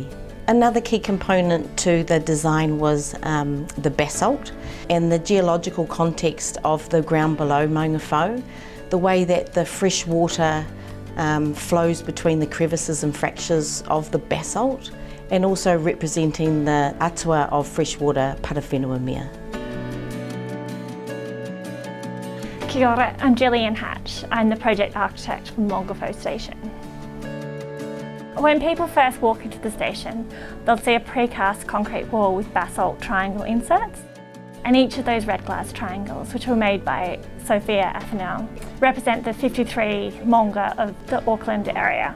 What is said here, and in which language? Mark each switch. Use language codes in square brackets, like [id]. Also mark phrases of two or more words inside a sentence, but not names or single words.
[en] Another key component to the design was the basalt and the geological context of the ground below Maungawhau, the way that the fresh water flows between the crevices and fractures of the basalt, and also representing the atua of freshwater parawhenua mea. [mi] Kia ora, [en] I'm Jesslyn Hatch. I'm the project architect for Maungawhau station. When people first walk into the station, they'll see a precast concrete wall with basalt triangle inserts. And each of those red glass triangles, which were made by Sophia Athanel, represent the 53 Maunga of the Auckland area.